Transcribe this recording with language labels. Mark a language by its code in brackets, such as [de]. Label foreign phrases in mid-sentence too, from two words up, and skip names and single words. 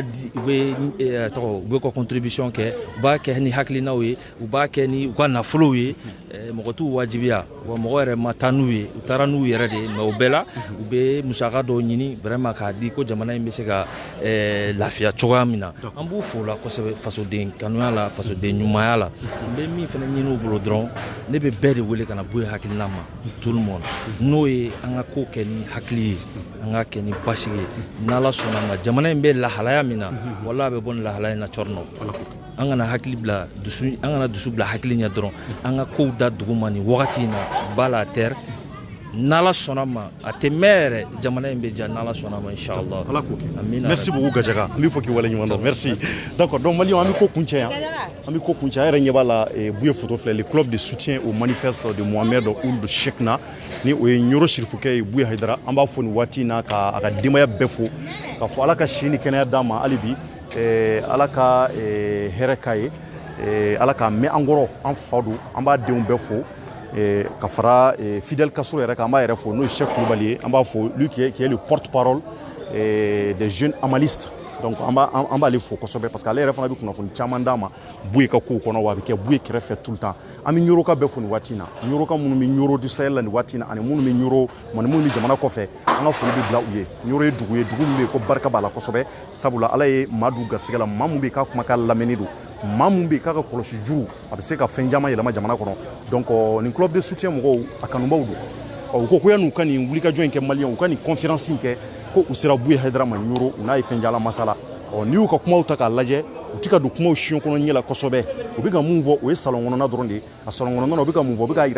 [bm] bɛ ka contribution kɛ u b'a kɛ ni hakilinaw ye u b'a kɛ ni u ka nafolow ye mɔgɔ t'u wajibiya wa mɔgɔ yɛrɛ ma taa n'u ye u taara n'u yɛrɛ de ye mais o bɛɛ la u bɛ musaka dɔw ɲini vraiment k'a di ko jamana in bɛ se ka lafiya cogoya min na an b'u fo la kosɛbɛ fasoden kanuya la fasoden ɲumanya la n bɛ min fana ɲini u bolo dɔrɔn ne bɛ bɛɛ de wele ka na Buye hakilina ma [fr] tout le monde [bm] n'o ye an ka ko kɛ ni hakili ye an ka kɛ ni basigi ye n'Ala sɔnna ma jamana in bɛ lahalaya min na wala a bɛ bɔ nin lahalaya in na Cɔrɔnɔ an kana hakili bila dusu an kana dusu bila hakili ɲɛ dɔrɔn an ka kow da dugu ma nin wagati in na [fr] bas la terre [bm] n'Ala sɔnna ma a tɛ mɛn yɛrɛ jamana in bɛ ja n'Ala sɔnna ma inchallah [fr] merci beaucoup [bm] Gajaka n b'i fo k'i waleɲuman dɔn [fr] merci d'accord donc [bm] maliyɛnw an bɛ ko kuncɛ yan an bɛ ko kuncɛ an yɛrɛ ɲɛ b'a la Buye photo filɛ [fr] le club de soutien au manifeste de [bm] Mohamed Ould Cheikhna ni o ye Ɲoro Sirifukɛ ye Buye Hayidara an b'a fo nin waati in na ka a ka denbaya bɛɛ fo k'a fɔ Ala ka si ni kɛnɛya d'a ma hali bi Ala ka hɛrɛ k'a ye Ala k'a mɛn an kɔrɔ an fa don an b'a denw bɛɛ fo ka fara Fidel Castro yɛrɛ kan an b'a yɛrɛ fo n'o ye Cheikh Kulibali ye an b'a fo [fr] lui qui est le porte-parole des jeunes amalistes donc [bm] an b'ale fo kosɛbɛ [fr] parce que [bm] ale yɛrɛ fana bɛ kunnafoni caman d'a ma Buye ka kow kɔnɔ wa a bɛ kɛ Buye kɛrɛfɛ [fr] tout le temps [bm] an bɛ Ɲoroka bɛɛ fo nin waati in na Ɲoroka minnu bɛ Ɲoro du Sahel la nin waati in na ani minnu bɛ Ɲoro ani minnu bɛ jamana kɔfɛ an ka foli bɛ bila u ye Ɲoro ye dugu min bɛ yen ko barika b'a la kosɛbɛ sabula Ala ye maa don garisɛgɛ la maa min bɛ yen k'a kumakan lamɛnni don maa min bɛ yen k'a ka kɔlɔsi juru a bɛ se ka fɛn caman yɛlɛma jamana kɔnɔ donc nin [fr] club de soutien [bm] mɔgɔw a kanubaw don u ko yan'u ka nin wulikajɔ in kɛ maliyɛnw u ka nin conférence in kɛ ko u sera Buye Hayidara ma Ɲoro u n'a ye fɛn jala masala n'i y'u ka kumaw ta k'a lajɛ u tɛ ka don kumaw siɲɛ kɔnɔ ɲɛ la kosɛbɛ u bɛ ka mun fɔ o ye salon kɔnɔna dɔrɔn de ye a salon kɔnɔna u bɛ ka mun fɔ u bɛ k'a